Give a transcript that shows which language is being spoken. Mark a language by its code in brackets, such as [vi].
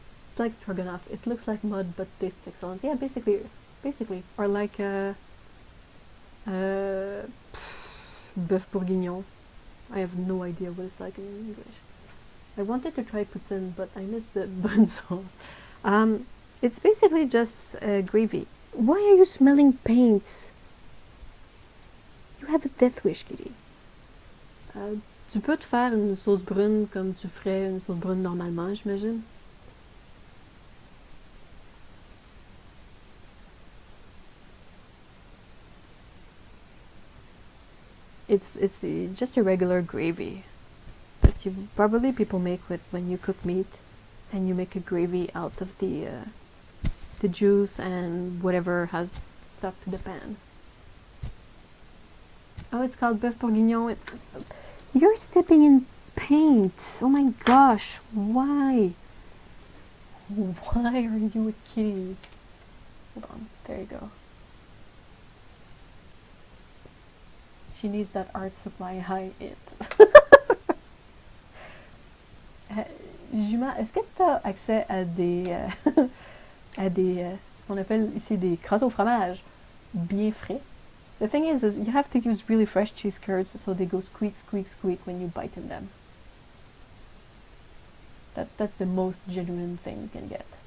[en] It's like stroganoff. It looks like mud, but tastes excellent. Yeah, basically, or like bœuf bourguignon. I have no idea what it's like in English. I wanted to try poutine, but I missed the bun sauce. It's basically just gravy. Why are you smelling paints? You have a death wish, kitty. [fr] Tu peux te faire une sauce brune comme tu ferais une sauce brune normalement, j'imagine. [en] It's just a regular gravy that you probably people make with when you cook meat, and you make a gravy out of the juice and whatever has stuck to the pan. Oh, it's called bœuf bourguignon. You're stepping in paint. Oh my gosh, why? Why are you a kitty? Hold on, there you go. She needs that art supply high it. [fr] Juma, est-ce que tu as accès à des ce qu'on appelle ici des crottes au fromage bien frais? [en] The thing is you have to use really fresh cheese curds so they go squeak, squeak, squeak when you bite in them. That's the most genuine thing you can get.